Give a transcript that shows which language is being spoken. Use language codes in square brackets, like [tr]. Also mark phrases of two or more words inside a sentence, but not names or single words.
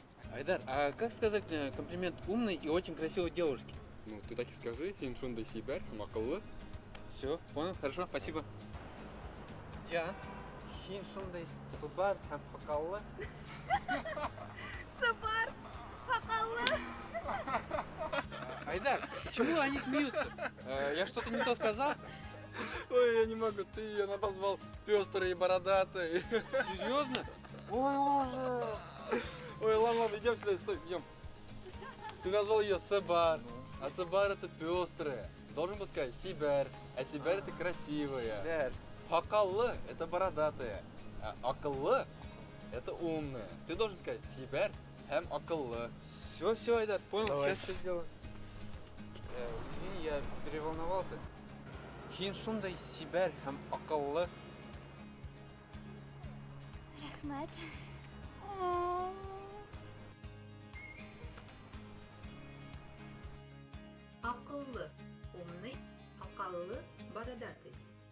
[ru] Айдар, а как сказать комплимент умной и очень красивой девушке? Ну, ты так и скажи, [tt] хин шундай сибер, макаллы. [ru] Все, понял, хорошо, спасибо. [tt] Я хин шундай субар һәм акыллы. Сапар, акыллы. [ru] Айдар, почему они смеются? Я что-то не то сказал? Ой, я не могу, ты ее назвал пестрой и бородатой. Серьезно? Ой, ужас. Ой, ладно, идем сюда, стой, идем. Ты назвал ее Себар, а Себар это пестрая. Должен был сказать Сибер, а Сибер это красивая. Айдар. Хакаллы это бородатая, а акыллы это умная. Ты должен сказать [tt] Сибер хэм акыллы. [ru] Все, Айдар, понял, Давай. сейчас все сделаю. Извини, я переволновался. [tt] Хин шундай сибер һәм акыллы. Рахмат. Акыллы, [ru] умный, акаллы, бородатый.